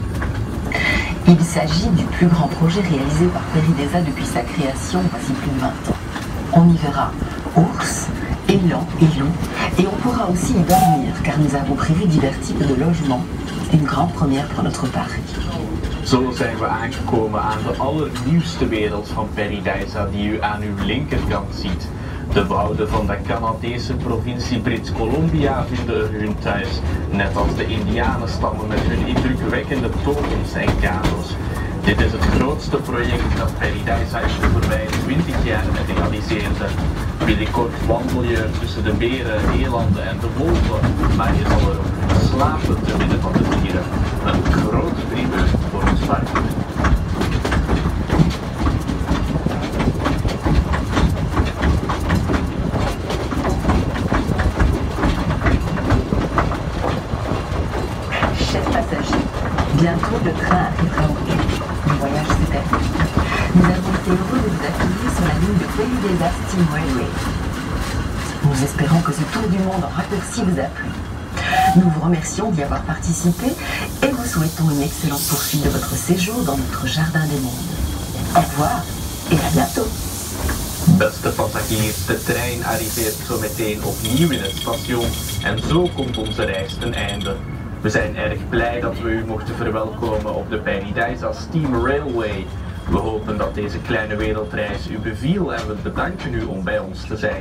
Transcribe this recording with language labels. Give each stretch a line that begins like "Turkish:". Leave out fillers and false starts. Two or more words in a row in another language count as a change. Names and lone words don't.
French: Il s'agit du plus grand projet réalisé par Paradisa depuis sa création, voici plus de 20 ans. On y verra ours, élans et loups, et on pourra aussi y dormir, car nous avons prévu divers types de logements. Une grande première pour notre parc.
Dutch: Zo zijn we aangekomen aan de allernieuwste wereld van Paradisa die u aan uw linkerkant ziet. De wouden van de Canadese provincie Brits Columbia vinden er hun thuis, net als de indianenstammen met hun indrukwekkende totems en kano's. Dit is het grootste project dat Paradisa in de voorbije 20 jaar realiseerde. Binnenkort wandel je tussen de beren, elanden en de wolven, maar je zal er ook slapen te midden van de dieren. Een grote primeur voor ons park.
French: Chers passagers, bientôt le train arrivera au quai. Le voyage s'est terminé. Nous avons été heureux de vous accueillir sur la ligne de Paradisa Steam Railway. Nous espérons que ce tour du monde en raccourci vous a plu. Nous vous remercions d'y avoir participé et vous souhaitons une excellente poursuite de votre séjour dans notre jardin des mondes. Au revoir et à bientôt.
Dutch: Beste passagiers, de trein arriveert zo meteen opnieuw in het station en zo komt onze reis ten einde. We zijn erg blij dat we u mochten verwelkomen op de Paradisa Steam Railway. We hopen dat deze kleine wereldreis u beviel en we bedanken u om bij ons te zijn.